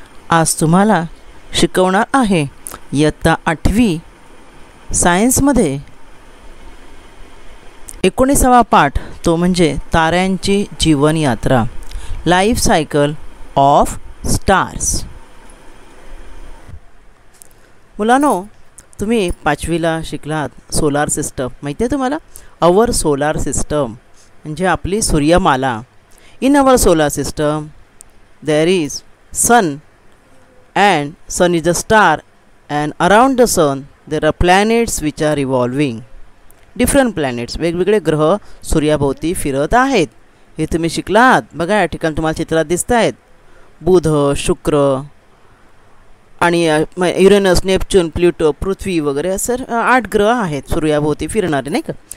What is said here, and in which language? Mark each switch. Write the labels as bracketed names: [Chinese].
[Marathi] आज तुम्हाला शिकवणार आहे इयत्ता 8वी सायन्समध्ये 19वा पाठ, तो म्हणजे ताऱ्यांची जीवनयात्रा, [English] Life cycle of stars. [Marathi] मुलांनो, तुम्ही 5वीला शिकलात सोलार सिस्टम. माहिती आहे तुम्हाला? [English] our solar system [Marathi] म्हणजे आपली सूर्यमाला. [English] In our solar system there is sun and sun is the star, and around the sun there are planets which are revolving. Different planets, [Marathi] वेगवेगळे ग्रह सूर्याभोवती फिरत आहेत. हे तुम्ही शिकलात. बघा, या ठिकाणी तुम्हाला चित्रात दिसत आहेत बुध, शुक्र आणि युरेनस, नेपच्यून, प्लुटो, पृथ्वी वगैरे असं 8 ग्रह आहेत सूर्याभोवती फिरणारे, नाही का?